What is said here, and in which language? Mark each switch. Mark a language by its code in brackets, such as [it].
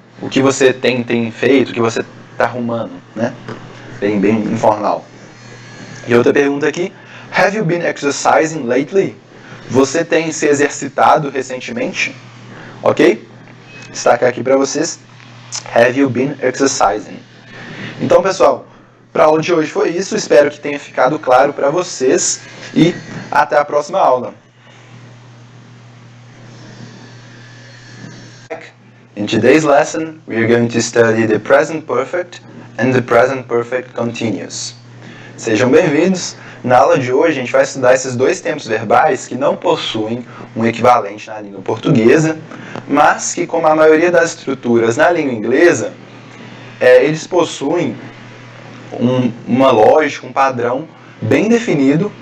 [pt] O que você tem feito, o que você está arrumando, né? Bem informal. E outra pergunta aqui, [en] have you been exercising lately? [pt] Você tem se exercitado recentemente? Ok? Destacar aqui para vocês, [en] have you been exercising? [pt] Então, pessoal, para a aula de hoje foi isso. Espero que tenha ficado claro para vocês e até a próxima aula. [en] In today's lesson, we are going to study the present perfect and the present perfect continuous. [pt] Sejam bem-vindos. Na aula de hoje, a gente vai estudar esses 2 tempos verbais que não possuem um equivalente na língua portuguesa, mas que, como a maioria das estruturas na língua inglesa, eles possuem uma lógica, um padrão bem definido.